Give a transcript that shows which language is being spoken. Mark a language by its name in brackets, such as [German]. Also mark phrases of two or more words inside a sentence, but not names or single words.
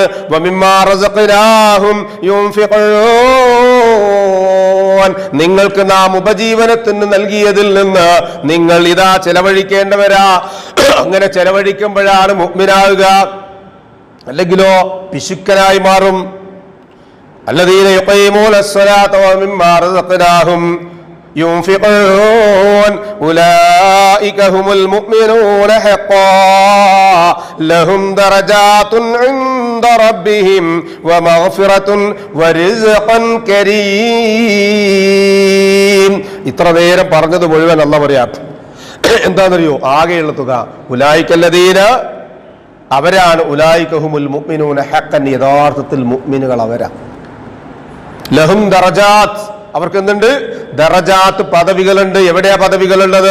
[Arabic] ومما رزقناهم ينفقون, [Malayalam] നിങ്ങൾക്ക് നാം ഉപജീവനത്തിന് നൽകിയതിൽ നിന്ന് നിങ്ങൾ ഇതാ ചെലവഴിക്കേണ്ടവരാ. അങ്ങനെ ചെലവഴിക്കുമ്പോഴാണ് മുഅ്മിനാവുക, അല്ലെങ്കിലോ പിശുക്കനായി മാറും. [Arabic] الذين يقيمون الصلاة ومما رزقناهم ينفقون أولئك هم المؤمنون حقا لهم درجات عند ربهم ومغفرة ورزق كريم. [Malayalam] ഇത്ര നേരം പറഞ്ഞത് മുഴുവൻ അല്ലാഹ് പറയാ എന്താണെന്നറിയോ? ആകെയുള്ള തുക [Arabic] أولئك الذين, [Malayalam] അവരാണ് [Arabic] أولئك هم المؤمنون حقا, [Malayalam] യഥാർത്ഥത്തിൽ മുഅ്മിനുകൾ അവരാ. [Arabic] لهم درجات, [Malayalam] അവർക്ക് എന്തുണ്ട്? ദറജാത്ത്, പദവികളുണ്ട്. എവിടെയാ പദവികളുള്ളത്?